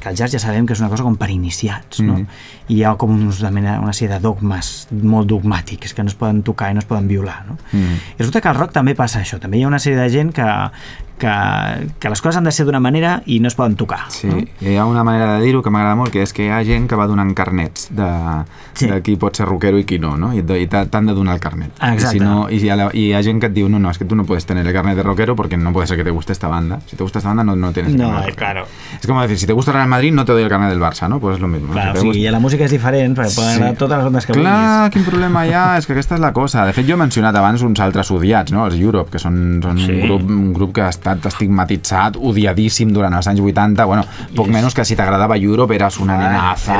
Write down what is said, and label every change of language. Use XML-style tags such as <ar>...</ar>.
<ca>Que el jazz ja sabem que és una cosa com per iniciats, no? I hi ha com una sèrie de dogmes molt dogmàtics que no es poden tocar i no es poden violar, no? I resulta que al rock també passa això, també hi ha una sèrie de gent que les coses han de ser d'una manera i no es poden tocar. Sí, no? Hi ha una manera de dir-ho que m'agrada molt, que és que hi ha gent que va donant carnets de qui pot ser rockero i qui no, no? I t'han de donar el carnet. Exacte. Hi ha gent que et diu, no, és que tu</ca> <es>no puedes tener el carnet de rockero porque no puede ser que te guste esta banda. Si te gusta esta banda, no tienes el carnet. No, claro. Es como decir, si te gusta el Real Madrid, no te doy el carnet del Barça, ¿no? Pues es lo mismo. Claro, si te gusta...</es> <ca>la música es diferent, perquè poden anar totes les ondes que vulguis. Clar, quin problema hi ha? És que aquesta és la cosa. De fet, jo he mencionat abans uns altres odiats, no? Els Europe, que són un grup que està estigmatitzat, odiadíssim durant els anys 80, bueno, poc menys que si t'agradava Europe</ca> <es>eres una nenaza,</es>